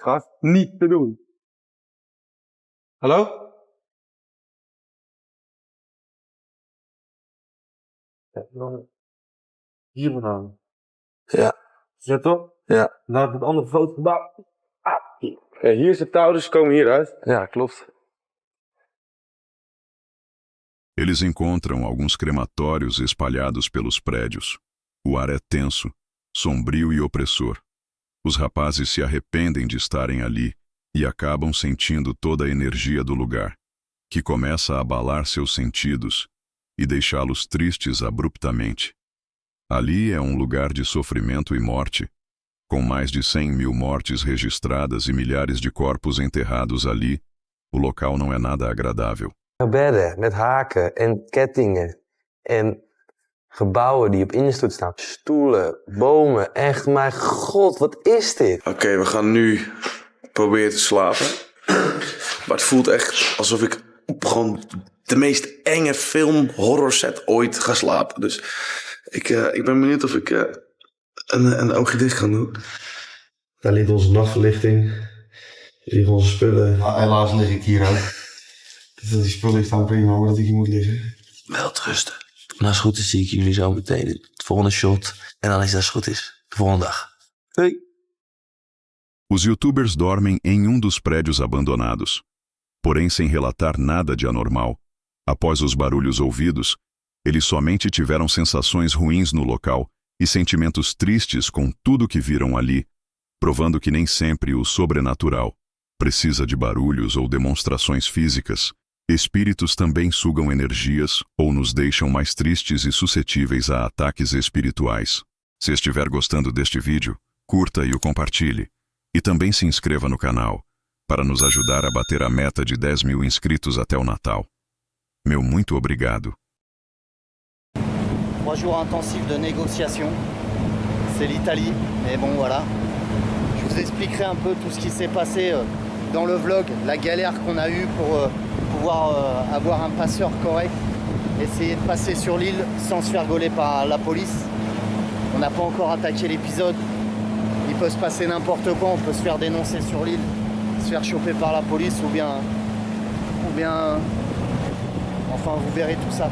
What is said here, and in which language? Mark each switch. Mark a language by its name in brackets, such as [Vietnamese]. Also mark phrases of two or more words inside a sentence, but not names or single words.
[Dutch] Gast. Niet te doen. Hallo? Ja, dan hier vandaan. Ja. Ja, toch? Ja. Naar het andere foto. Ja, hier is het touw, dus we komen hieruit. Ja, klopt. [Portuguese] Eles encontram alguns crematórios espalhados pelos prédios. O ar é tenso, sombrio e opressor. Os rapazes se arrependem de estarem ali e acabam sentindo toda a energia do lugar, que começa a abalar seus sentidos e deixá-los tristes abruptamente. Ali é um lugar de sofrimento e morte, com mais de 100.000 mortes registradas e milhares de corpos enterrados ali. O local não é nada agradável. [Dutch] Bedden met haken en kettingen en gebouwen die op instort staan. Stoelen, bomen, echt, mijn god, wat is dit? Oké, we gaan nu proberen te slapen. Maar het voelt echt alsof ik op gewoon de meest enge film horror set ooit ga slapen. Dus ik ben benieuwd of ik een oogje dicht kan doen. Daar ligt onze nachtverlichting. Hier liggen onze spullen. Nou, helaas lig ik hier ook. Dat die spullen staan prima, maar dat ik hier moet liggen. Wel rusten. En als het goed is zie ik jullie zo meteen het volgende shot. En dan is het goed is, de volgende dag. Hoi. [Portuguese] Os youtubers dormem em dos prédios abandonados. Porém, sem relatar nada de anormal. Após os barulhos ouvidos, eles somente tiveram sensações ruins no local e sentimentos tristes com tudo que viram ali, provando que nem sempre o sobrenatural precisa de barulhos ou demonstrações físicas. Espíritos também sugam energias ou nos deixam mais tristes e suscetíveis a ataques espirituais. Se estiver gostando deste vídeo, curta e o compartilhe. E também se inscreva no canal. para nos ajudar a bater a meta de 10 mil inscritos até o Natal. Meu muito obrigado. [French] 3 jours intensifs de négociations. C'est l'Italie, mais bon voilà. Je vous expliquerai un peu tout ce qui s'est passé dans le vlog, la galère qu'on a eue pour pouvoir avoir un passeur correct, essayer de passer sur l'île sans se faire gauler par la police. On n'a pas encore attaqué l'épisode. Il peut se passer n'importe quoi, on peut se faire dénoncer sur l'île, se faire choper par la police ou bien enfin vous verrez tout ça.